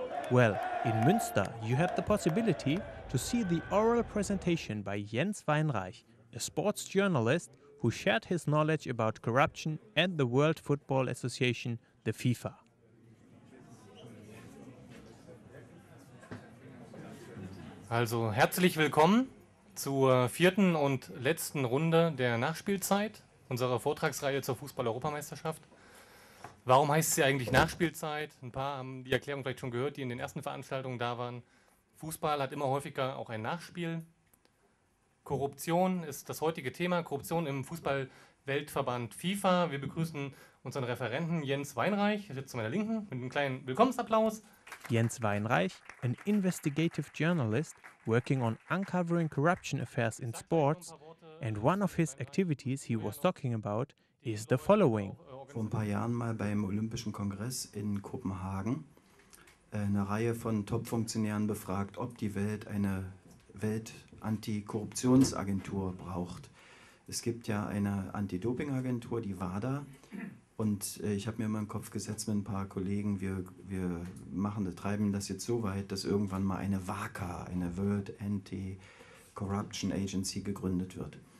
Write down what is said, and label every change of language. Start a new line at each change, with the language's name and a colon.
English: Well, in Münster you had the possibility to see the oral presentation by Jens Weinreich, a sports journalist who shared his knowledge about corruption and the World Football Association, the FIFA.
German: Also herzlich willkommen zur 4. und letzten Runde der Nachspielzeit unserer Vortragsreihe zur Fußball-Europameisterschaft. Warum heißt sie eigentlich Nachspielzeit? Ein paar haben die Erklärung vielleicht schon gehört, die in den ersten Veranstaltungen da waren. Fußball hat immer häufiger auch ein Nachspiel. Korruption ist das heutige Thema, Korruption im Fußball-Weltverband FIFA. Wir begrüßen unseren Referenten Jens Weinreich, der sitzt zu meiner Linken, mit einem kleinen Willkommensapplaus.
English: Jens Weinreich, an investigative journalist working on uncovering corruption affairs in sports, and one of his activities he was talking about is the following.
German: Vor ein paar Jahren mal beim Olympischen Kongress in Kopenhagen eine Reihe von Top-Funktionären befragt, ob die Welt eine Welt-Antikorruptionsagentur braucht. Es gibt ja eine Anti-Doping-Agentur, die WADA, und ich habe mir mal in den Kopf gesetzt mit ein paar Kollegen, wir treiben das jetzt so weit, dass irgendwann mal eine WACA, eine World Anti-Corruption Agency, gegründet wird.